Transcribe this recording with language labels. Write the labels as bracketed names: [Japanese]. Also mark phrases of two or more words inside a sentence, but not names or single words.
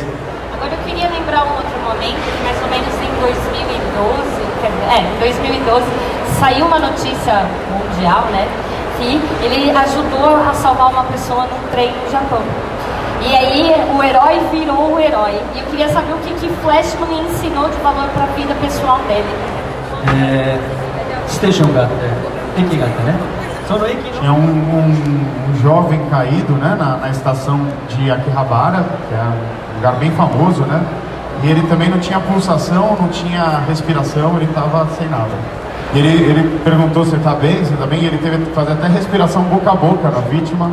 [Portuguese] Agora eu queria lembrar um outro momento, que mais ou menos em 2012, saiu uma notícia mundial, né, que ele ajudou a salvar uma pessoa num trem no Japão. E aí o herói virou o herói. E eu queria saber o que Flashman ensinou de valor para a vida pessoal dele. [Japanese] ステーションがあって駅があってねその駅の [Portuguese] Tinha um jovem caído, né, na estação de Akihabara, que é um lugar bem famoso, né? E ele também não tinha pulsação, não tinha respiração, ele estava sem nada. E ele perguntou se está bem, se está bem, e ele teve que fazer até respiração boca a boca na vítima.